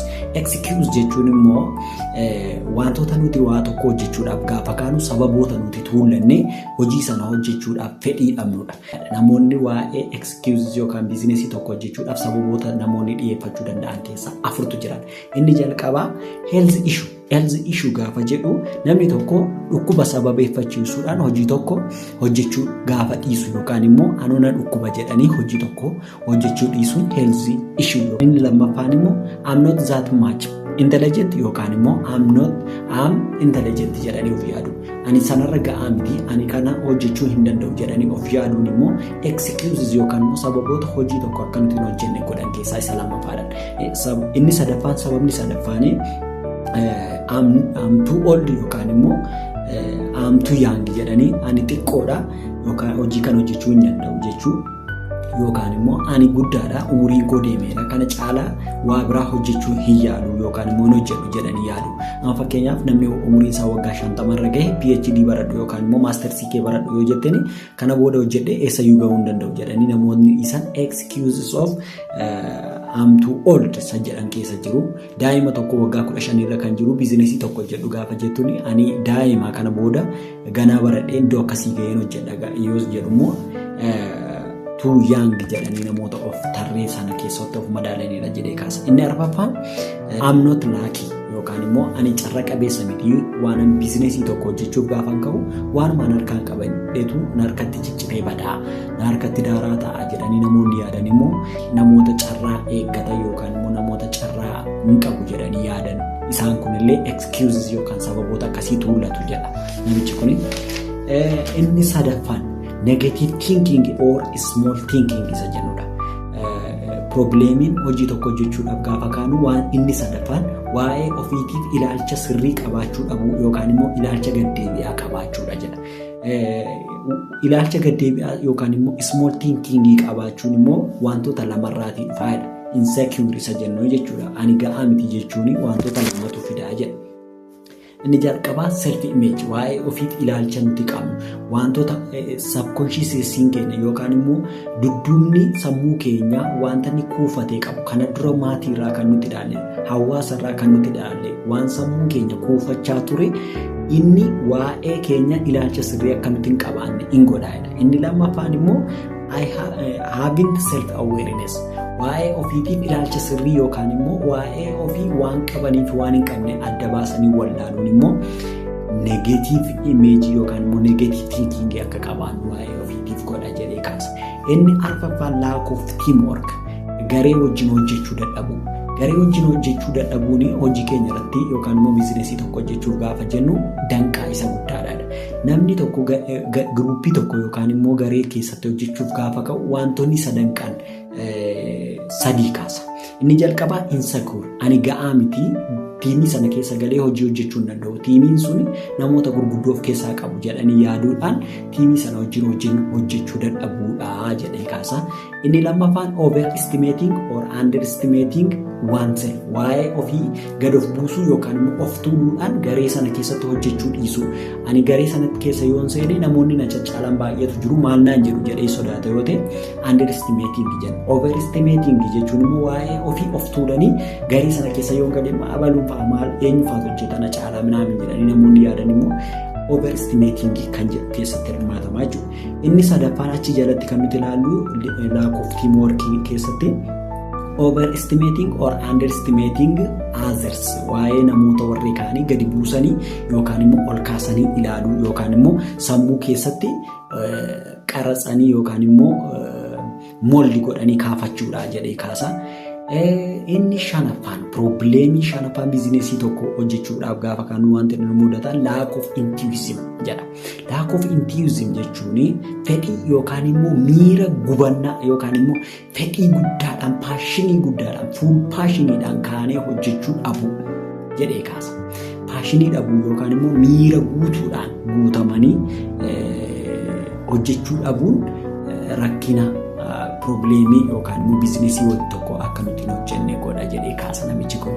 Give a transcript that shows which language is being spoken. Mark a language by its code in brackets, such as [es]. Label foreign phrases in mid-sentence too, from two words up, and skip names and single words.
[om] Excuse jechuun immoo wantoota nuti waa tokko hojjechuudhaaf gaafa kaanu sababoota nuti tuulannee hojii sana hojjechuudhaaf fedhii dhabnudha. Namoonni waa'ee excuses yookaan bizinesii tokko hojjechuudhaaf sababoota namoonni dhiyeeffachuu danda'an keessaa 4tu jiran. Inni jalqabaa [en] health issue. Health issue [om] gaafa jedhu namni tokko dhukkuba sababeeffachiisuudhaan hojii tokko hojjechuu gaafa dhiisu yookaan immoo anoona dhukkuba jedhanii hojii tokko hojjechuu dhiisuun [en] health issue. [om] Inni lammaffaan immoo [en] I'm not that much intelligent [om] yookaan immoo [en] I'm intelligent [om] jedhanii of yaadu. Ani sanarra ga'aa miti ani kana hojjechuu hin danda'u jedhanii of yaaduun immoo excuses yookaan immoo sababoota hojii tokko akka nuti hin hojjenne godhan keessaa isa lammaffaadha. Inni sadaffaan sababni sadaffaanii [en] I'm too old [om] yookaan immoo [en] I'm too young [om] jedhanii ani xiqqoodha yookaan hojii kan hojjechuu hin danda'u jechuu yookaan immoo ani guddaadha umuriin koo deemeera kana caalaa waa biraa hojjechuu hin yaadu yookaan immoo hojjedhu jedhanii yaadu. Amma fakkeenyaaf namni umuriin isaa waggaa 50 irra gahe PhD baradhu yookaan immoo Master's kee baradhu yoo jettani kana booda hojjedhee eessayyuu gahuu hin danda'u jedhanii namoonni isaan [en] excuses of I'm too old [om] isa jedhan keessa jiru. Daa'ima tokko waggaa 15 irra kan jiru bizinesii tokko hojjedhu gaafa jettuun ani daa'ima kana booda ganaa baradhee iddoo akkasii gaheen hojjedha yoo jedhu immoo [en] too young [om] jedhanii namoota of tarree sana keessatti of madaalanidha jedhee kaasa. Inni arfaffaan [en] I'm not lucky [om] yookaan immoo ani carra qabeessa miti waan an bizinesii tokko hojjechuuf gaafan ka'u waanuma an harkaan qabadheetu na harkatti ciccitee badaa na harkatti daaraa ta'a jedhanii namoonni yaadan immoo namoota carraa eeggatan yookaan immoo namoota carraa hin qabu jedhanii yaadan isaan kunillee excuses yookaan sababoota akkasii tuullatu jedha namichi kuni. Inni sadaffaan [en] negative thinking or small thinking [om] isa jennudha. Problemiin hojii tokko hojjechuudhaaf gaafa kaanu waan inni sadaffaan waa'ee ofiitiif ilaalcha sirrii qabaachuu dhabuu yookaan immoo ilaalcha gaddeebi'aa qabaachuudha jedha. Ilaalcha gaddeebi'aa yookaan immoo [en] small thinking [om] qabaachuun immoo wantoota lamarraatii dhufaadha. Insecure isa jennu jechuudha. Ani ga'aa miti jechuun wantoota lamatu fidaa jedha. Inni jalqabaa [en] self image [om] waa'ee ofiif ilaalcha nuti qabnu wantoota subconscious keenya yookaan immoo dudduubni sammuu keenya wanta ni kuufatee qabu kana dura maatii irraa kan nuti ilaalle hawaasa irraa kan nuti ilaalle waan sammuu keenya kuufachaa ture inni waa'ee keenya ilaalcha sirrii akka nuti hin qabaanne hin godhaadha. Inni lammaffaan immoo [en] having self awareness [om] waa'ee ofiitiif ilaalcha sirrii yookaan immoo waa'ee ofii waan qabaniif waan hin qabne adda baasanii wallaaluun immoo [en] negative image [om] yookaan immoo [en] negative thinking [om] akka qabaannu waa'ee ofiitiif godha jedhee kaasa. Inni arfaffaan [en] lack of teamwork [om] garee wajjin hojjechuu dadhabuu. Garee wajjin hojjechuu dadhabuun hojii keenya irratti yookaan immoo bizinesii tokko hojjechuuf gaafa jennu danqaa isa guddaadha. Namni tokko giruuppii tokko yookaan immoo garee keessatti hojjechuuf gaafa ka'u wantoonni sadanqaan sadii kaasa. Inni jalqabaa insecure. Ani ga'aa miti. Tiimii sana keessa galee hojii hojjechuu hin danda'u. Tiimiin sun namoota gurguddoo of keessaa qabu jedhanii yaaduudhaan tiimii sana wajjin hojjechuu dadhabuudha jedhee kaasa. Inni lammaffaan [en] overestimating or underestimating oneself. [om] Waa'ee ofii gad of buusuu yookaan immoo of tuuluudhaan garee sana keessatti hojjechuu dhiisuu. Ani garee sanatti keessa yoon seene namoonni na caccaalan baay'eetu jiru maal naan jedhu jedhee sodaata yoo ta'e underestimating jedha. Overestimating jechuun immoo waa'ee ofii of tuulanii garee sana keessa yoon galee abaluu maal eenyu faatu hojjetana caalaa minaamin jedhanii namoonni yaadan immoo overestimating kan jedhu keessatti hirmaatamaa jiru. Inni sadaffaan achi jalatti kan nuti ilaallu [en] lack of teamwork [om] keessatti [en] overestimating or underestimating others [om] waa'ee namoota warri kaanii gadi buusanii yookaan immoo ol kaasanii ilaaluu yookaan immoo sammuu keessatti qaratsanii yookaan immoo moldi godhanii kaafachuudha jedhee kaasa. Inni shanaffaan probleemii shanaffaan biizineesii tokko hojjechuudhaaf gaafa kan wanti nu mudatan [en] lack of enthusiasm [om] jedha. [en] Lack of enthusiasm [om] jechuun fedhii yookaan immoo miira gubannaa yookaan immoo fedhii guddaadhaan paashinii guddaadhaan fuul paashiniidhaan kaanee hojjechuu dhabuu jedhee kaasa. Paashinii dhabuu yookaan immoo miira guutuudhaan guutamanii hojjechuu dhabuun rakkina probleemii yookaan immoo biizineesii wal tokko akka nuti hin hojjenne godha jedhee kaasa namichi kun.